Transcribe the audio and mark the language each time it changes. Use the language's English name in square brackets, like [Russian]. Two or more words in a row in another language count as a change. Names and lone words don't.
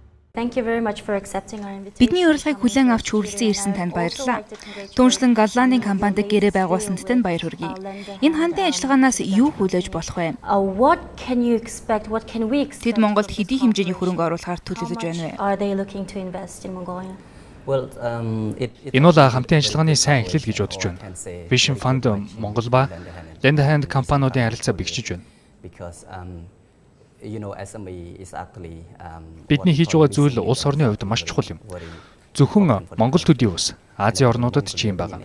[English] Thank you very much for accepting our invitation. [Mongolian] Бидний урилгыг хүлээн авч хүрэлцэн ирсэн танд баярлалаа. Түүнчлэн Голландын компанид гэрээ байгуулсанд танд баяр хүргэе. Энэ хандын ажиллагаанаас юу хүлээж болох вэ? [English] What can you expect? What can we expect? [Mongolian] Тэд Монголд хэдий хэмжээний хөрөнгө оруулахаар төлөвлөж байна вэ? [English] Are they looking to invest in Mongolia? [Mongolian] Энэ бол хамтын ажиллагааны сайн эхлэл гэж бодож байна. Vision Fund Монгол ба Lend Hand компаниудын харилцаа бэхжиж байна. Бидний хийж байгаа зүйл улс орны хувьд маш чухал юм. Зөвхөн Монгол төдий ус, Азийн орнуудад ч юм байна.